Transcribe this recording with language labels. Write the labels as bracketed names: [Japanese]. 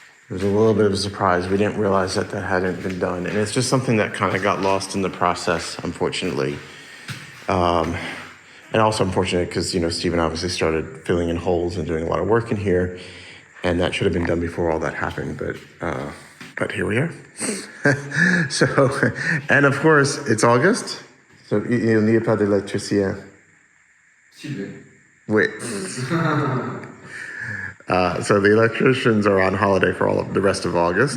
[English] It was a little bit of a surprise. We didn't realize that that hadn't been done. And it's just something that kind of got lost in the process, unfortunately. And also unfortunate because, you know, Stephen obviously started filling in holes and doing a lot of work in here. And that should have been done before all that happened. But here we are. So, and of course, it's August. [French] So, il n'y a pas d'électricien. Sylvain. Oui. [English] So the electricians are on holiday for all of the rest of August.